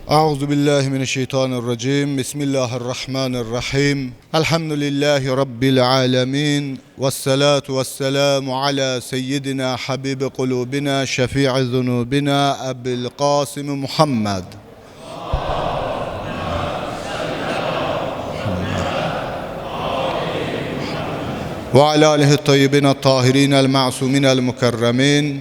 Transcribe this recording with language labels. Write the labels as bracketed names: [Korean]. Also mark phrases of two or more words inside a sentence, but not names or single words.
[Arabic] أعوذ بالله من الشيطان الرجيم بسم الله الرحمن الرحيم. الحمد لله رب العالمين. والصلاة والسلام على سيدنا حبيب قلوبنا شفيع ذنوبنا أبو القاسم محمد. وعلى آله الطيبين الطاهرين المعصومين المكرمين.